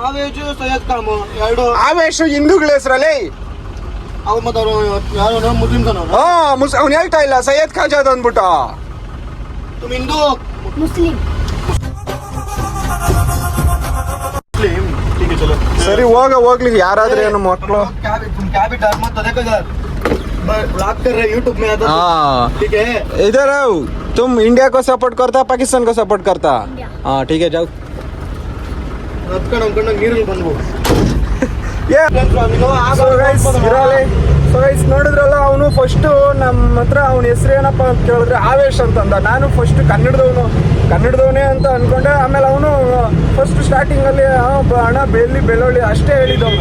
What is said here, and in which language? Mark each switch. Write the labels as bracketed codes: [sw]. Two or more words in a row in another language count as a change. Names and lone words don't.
[kn] ಆವೇಶ್ ಹಿಂದೂಗಳ ಹೆಸರಲ್ಲಿ. ಅವ್ನು ಹೇಳ್ತಾ ಇಲ್ಲ ಸೈಯದ್ ಖಾಜಾದ್ ಅಂದ್ಬಿಟ್ಟು. [hi] मुस्लिम [kn] ಸರಿ ಹೋಗ್ಲಿ ಯಾರಾದ್ರೂ ಏನು ಮಕ್ಕಳು. [hi] यूट्यूब में आता ठीक है। इधर आओ, तुम इंडिया को सपोर्ट करता पाकिस्तान को सपोर्ट करता? हाँ ठीक है जाओ. [kn] ನೀರಲ್ಲಿ ಬಂದ್ವು. ನೋಡಿದ್ರಲ್ಲ, ಅವನು ಫಸ್ಟ್ ನಮ್ಮ ಹತ್ರ ಅವನ ಹೆಸರು ಏನಪ್ಪ ಅಂತ ಕೇಳಿದ್ರೆ ಆವೇಶ್ ಅಂತಂದ. ನಾನು ಫಸ್ಟ್ ಕನ್ನಡದವನೇ ಅಂತ ಅನ್ಕೊಂಡೆ. ಆಮೇಲೆ ಅವನು [en] first starting [kn] ಅಲ್ಲಿ ಹಣ ಬೆಳ್ಳುಳ್ಳಿ ಅಷ್ಟೇ ಹೇಳಿದವನು.